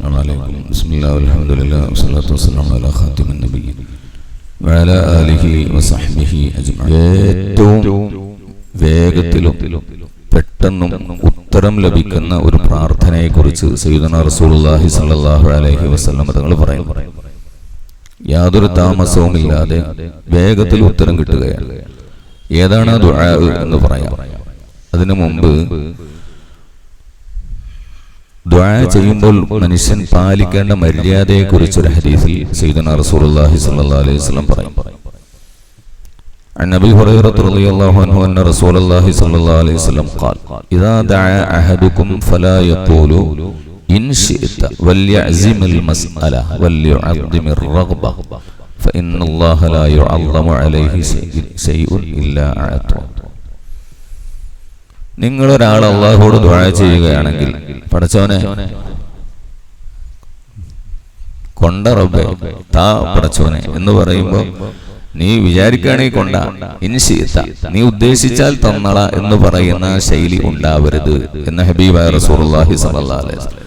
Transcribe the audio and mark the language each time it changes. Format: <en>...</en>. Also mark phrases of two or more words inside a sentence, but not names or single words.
<ar>عليكم بسم الله والحمد لله والصلاة والسلام على خاتم النبيين وعلى آله وصحبه أجمعين.</ar> <ml>ഏറ്റവും വേഗത്തിലും പെട്ടെന്നും ഉത്തരം ലഭിക്കുന്ന ഒരു പ്രാർത്ഥനയെക്കുറിച്ച്</ml> <ar>سيدنا رسول الله صلى الله عليه وسلم</ar> <ml>തങ്ങൾ പറയുന്നു. യാതൊരു താമസവുമില്ലാതെ വേഗത്തിൽ ഉത്തരം കിട്ടുകയാണ്. ഏതാണ് ദുആ എന്ന് പറയാം. അതിനു മുമ്പ് ദുആ ചെയ്യുമ്പോൾ മനുഷ്യൻ പാലിക്കേണ്ട മര്യാദയെക്കുറിച്ച് ഒരു ഹദീസിൽ</ml> <ar>سيدنا رسول الله صلى الله عليه وسلم</ar> <ml>പറയും.</ml> <ar>عن أبي هريرة رضي الله عنه أن رسول الله صلى الله عليه وسلم قال إذا دعا أحدكم فلا يقول إن شئت وليعزم المسألة وليعظم الرغبة فإن الله لا يعظم عليه شيء إلا أعطاه.</ar> <ml>നിങ്ങളൊരാൾ അള്ളാഹുവോട് ദുആ ചെയ്യുകയാണെങ്കിൽ, പടച്ചവനെ കൊണ്ട റബ്ബേ താ പടച്ചവനെ എന്ന് പറയുമ്പോൾ നീ വിചാരിക്കുകയാണെങ്കിൽ കൊണ്ട, ഇൻഷിഅത നീ ഉദ്ദേശിച്ചാൽ തന്നള എന്ന് പറയുന്ന ശൈലി ഉണ്ടാവരുത് എന്ന് ഹബീബായ</ml> <ar>رسول الله صلى الله عليه وسلم.</ar>